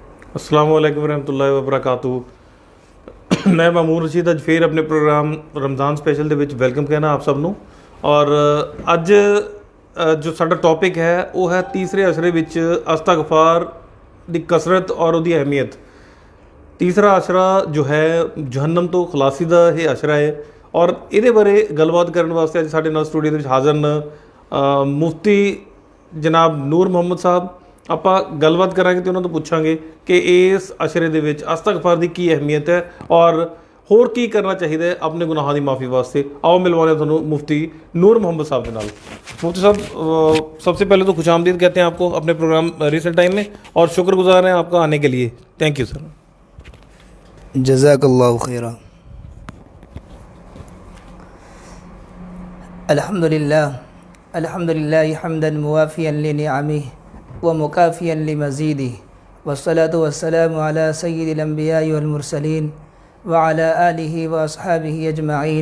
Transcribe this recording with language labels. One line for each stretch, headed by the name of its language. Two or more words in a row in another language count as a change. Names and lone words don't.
Arabic: السلام عليكم ورحمة الله وبركاته.
Punjabi: मैं ਮਾਮੂਨ ਰਸ਼ੀਦ ਅੱਜ ਫੇਰ ਆਪਣੇ ਪ੍ਰੋਗਰਾਮ ਰਮਜ਼ਾਨ ਸਪੈਸ਼ਲ ਦੇ ਵਿੱਚ ਵੈਲਕਮ ਕਹਿਣਾ ਆਪ ਸਭ ਨੂੰ। ਔਰ ਅੱਜ ਜੋ ਸਾਡਾ ਟੌਪਿਕ ਹੈ ਉਹ ਹੈ ਤੀਸਰੇ ਅਸ਼ਰੇ ਵਿੱਚ ਅਸਤਗਫਾਰ ਦੀ ਕਸਰਤ ਔਰ ਉਹਦੀ ਅਹਿਮੀਅਤ। ਤੀਸਰਾ ਅਸ਼ਰਾ ਜੋ ਹੈ ਜਹੰਨਮ ਤੋਂ ਖਲਾਸੀ ਦਾ ਇਹ ਅਸ਼ਰਾ ਹੈ ਔਰ ਇਹਦੇ ਬਾਰੇ ਗੱਲਬਾਤ ਕਰਨ ਵਾਸਤੇ ਅੱਜ ਸਾਡੇ ਨਾਲ ਸਟੂਡੀਓ ਦੇ ਵਿੱਚ ਹਾਜ਼ਰ ਨੇ ਮੁਫਤੀ ਜਨਾਬ ਨੂਰ ਮੁਹੰਮਦ ਸਾਹਿਬ। ਆਪਾਂ ਗੱਲਬਾਤ ਕਰਾਂਗੇ ਤੇ ਉਹਨਾਂ ਤੋਂ ਪੁੱਛਾਂਗੇ ਕਿ ਇਸ ਅਸ਼ਰੇ ਦੇ ਵਿੱਚ ਅਸਤਗਫਾਰ ਦੀ ਕੀ ਅਹਿਮੀਅਤ ਹੈ ਔਰ ਹੋਰ ਕੀ ਕਰਨਾ ਚਾਹੀਦਾ ਹੈ ਆਪਣੇ ਗੁਨਾਹਾਂ ਦੀ ਮਾਫੀ ਵਾਸਤੇ। ਆਓ ਮਿਲਵਾਨੇ ਤੁਹਾਨੂੰ ਮੁਫ਼ਤੀ ਨੂਰ ਮੁਹੰਮਦ ਸਾਹਬ ਕੇ ਨਾਲ।
Urdu: مفتی صاحب سب سے پہلے تو خوش آمدید کہتے ہیں آپ کو اپنے پروگرام
English: recent time
Urdu: میں اور شکرگزار ہیں آپ کا آنے کے لیے.
English: Thank you sir.
Arabic: جزاك الله خيرا. الحمد لله حمدا موافيا لنعمه ومكافئا لمزيده والصلاة والسلام على سيد الأنبياء والمرسلين وعلى آله وأصحابه أجمعين.